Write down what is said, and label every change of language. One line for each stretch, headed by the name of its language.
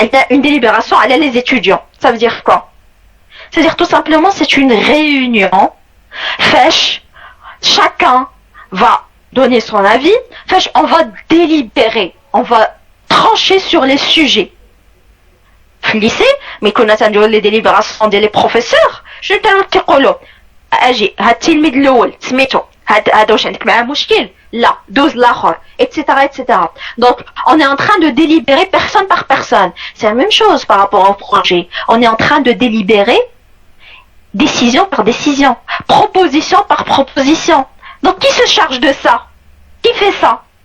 French: Une délibération à les étudiants. Ça veut dire quoi? C'est-à-dire tout simplement c'est une réunion. Chacun va donner son avis. On va délibérer. On va trancher sur les sujets.
Arabic: في الليسي ملي كنا تنديرو لي ديليبراسيون ديال لي بروفيسور شنو كانوا تيقولوا؟ اجي هاد التلميذ الاول سميتو هذا واش عندك معاه مشكل؟ لا دوز الاخر etc.
French: Donc on est en train de délibérer personne par personne. C'est la même chose par rapport au projet. On est en train de délibérer décision par décision, proposition par proposition. Donc qui se charge de ça? Qui fait ça?